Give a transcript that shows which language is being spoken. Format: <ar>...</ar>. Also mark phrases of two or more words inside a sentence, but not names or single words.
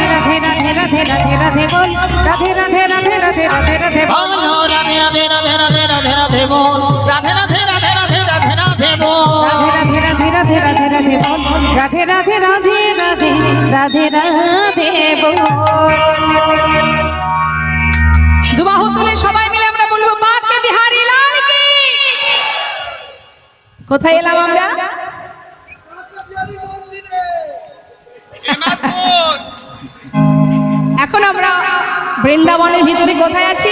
<hi>राधे राधे राधे राधे राधे बोल। राधे राधे राधे राधे राधे राधे बोल। बोलो राधे राधे राधे राधे राधे राधे बोल। राधे राधे राधे राधे राधे राधे बोल। राधे राधे राधे राधे राधे बोल। राधे राधे राधे राधे राधे राधे बोल।</hi> <bn>দুবাহু তুলে সবাই মিলে আমরা বলবো বাঁকে বিহারী লাল কি। কোথায় এলাম আমরা? এখন আমরা বৃন্দাবনের ভিতরে কোথায় আছি?</bn>